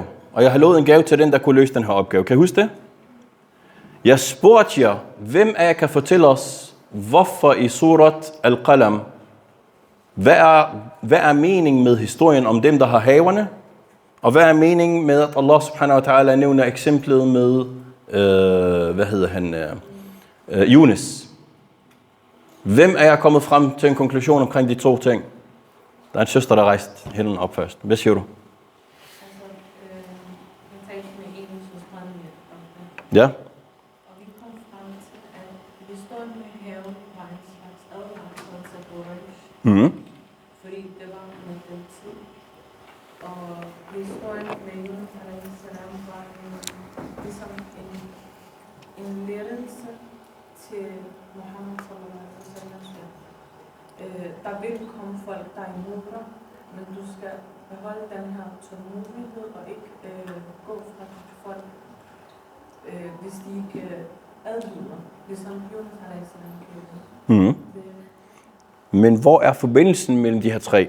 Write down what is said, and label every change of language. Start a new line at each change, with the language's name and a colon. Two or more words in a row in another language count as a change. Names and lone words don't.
Danish: Og jeg har lovet en gave til den, der kunne løse den her opgave. Kan I huske det? Jeg spurgte jer, hvem af jer kan fortælle os, hvorfor i surat Al-Qalam, hvad er meningen med historien om dem, der har haverne? Og hvad er meningen med, at
Arabic: الله سبحانه وتعالى
Danish: nævner eksemplet med, Yunus? Hvem er jeg kommet frem til en konklusion omkring de to ting? Der er en søster, der rejste hænden op først. Hvad siger du? Jeg talte med en, som spredte lidt om det. Ja? Og vi kom frem til, at historien med haven var en slags advarsel til Quraysh. Fordi det var med den tid. Og historien med Yunus a.s. var ligesom en ledelse til Muhammed
Arabic: صلى الله عليه وسلم.
Danish: Der vil komme folk, der er imod dig, men du skal beholde den her tålmodighed og ikke gå fra folk, hvis de ikke adlyder, ligesom Yunus a.s. gjorde. Men hvor er forbindelsen mellem de her tre?